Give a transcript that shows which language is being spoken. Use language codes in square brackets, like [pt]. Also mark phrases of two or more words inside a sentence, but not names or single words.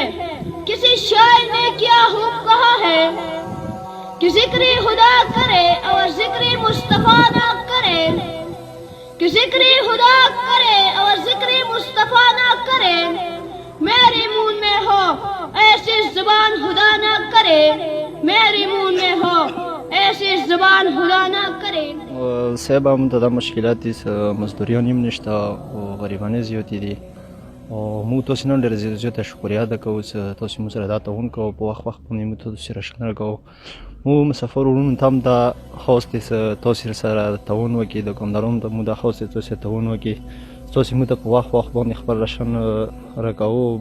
[ur] کسی شاعر نے کیا خوب کہا ہے کہ ذکر خدا کرے اور ذکر مصطفیٰ نہ کرے، کہ ذکر خدا کرے اور ذکر مصطفیٰ نہ کرے. میرے منہ میں ہو ایسی زبان خدا نہ کرے، میرے منہ میں ہو ایسی زبان خدا نہ کرے. [ps] صاحب هم ته دا مشکلات دي، مزدوریان هم نشته او غریبانې زیاتې دي. او موږ تاسو نن ډېره زیاته شکریه ادا کوو چې تاسو موږ سره دا تعاون کوو، په وخت باندې موږ تاسو سره شکر کوو. موږ مسافر ورونو ته هم دا خواست دی چې تاسو سره تعاون وکړي، د دوکاندارانو ته موږ دا خواست دی چې تاسو تعاون وکړي، تاسو موږ ته په وخت باندې خپل راشن راکوو.